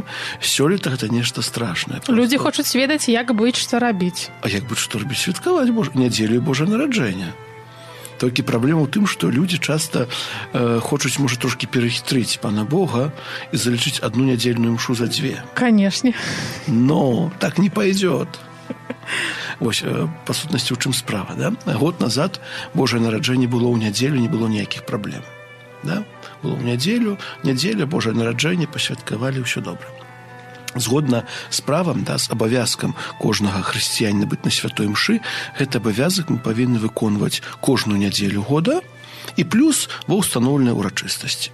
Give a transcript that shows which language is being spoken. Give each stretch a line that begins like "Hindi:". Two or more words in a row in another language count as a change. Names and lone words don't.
Belarusian: Сёлета гэта нешта страшнае. Людзі хочуць ведаць, як быць, што рабіць. А як быць, што рабіць? Святкаваць нядзелю Божае нараджэння. Толькі праблема ў тым, што людзі часта хочуць, можа, трошкі перахітрыць Пана Бога і залічыць одну нядзельную мшу за 2. Канешне.
Russian: Но так не пойдет.
Belarusian: Вось, па сутнасці, у чым справа, да? Год назад Божае нараджэнне было ў нядзелю, не было ніякіх праблем. Да? Было ў нядзелю, нядзеля, Божае нараджэнне, пасвяткавалі, ўсё добра. Згодна з правам, да, з абавязкам кожнага хрысціяніна быць на святой мшы, гэты абавязак мы павінны выконваць кожную нядзелю года і плюс ва ўстаноўленай урачыстасці.